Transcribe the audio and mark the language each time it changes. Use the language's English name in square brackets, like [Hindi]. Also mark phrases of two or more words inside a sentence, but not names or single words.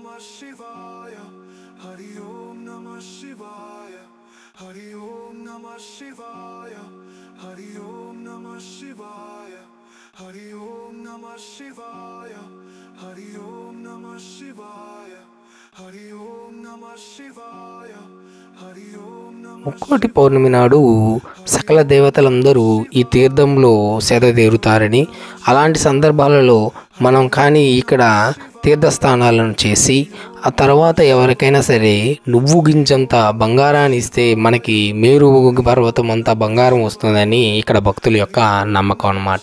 [Sanskrit] शिवाय, हरि ॐ नमः शिवाय, हरि ॐ नमः शिवाय, हरि ॐ नमः शिवाय, हरि ॐ नमः शिवाय, हरि ॐ नमः शिवाय, हरि ॐ नमः शिवाय, हरि ॐ नमः [Telugu] ముక్కోటి పౌర్ణమి నాడు సకల దేవతలందరూ ఈ తీర్థంలో సేదతీరుతారని, అలాంటి సందర్భాలలో మనం కానీ ఇక్కడ తీర్థస్థానాలను చేసి ఆ తర్వాత ఎవరికైనా సరే నువ్వు గింజంత బంగారాన్ని ఇస్తే మనకి మేరు పర్వతం అంతా బంగారం వస్తుందని ఇక్కడ భక్తుల యొక్క నమ్మకం అన్నమాట.